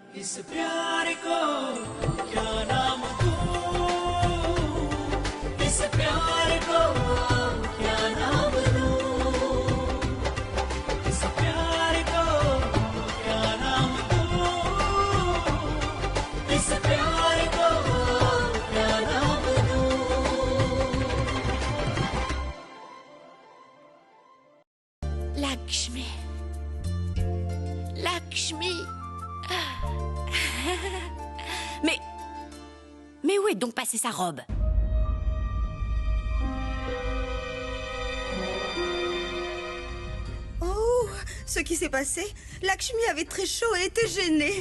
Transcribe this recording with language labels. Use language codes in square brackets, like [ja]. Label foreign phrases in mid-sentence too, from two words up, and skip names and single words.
[hi] इस प्यार को क्या नाम दूं, इस प्यार को क्या नाम दूं, इस प्यार को क्या नाम दूं, इस प्यार को क्या नाम दूं। [fr] Lakshmi. Lakshmi. Mais où est donc passée sa robe? Oh, ce qui s'est passé, Lakshmi avait très chaud et était gênée.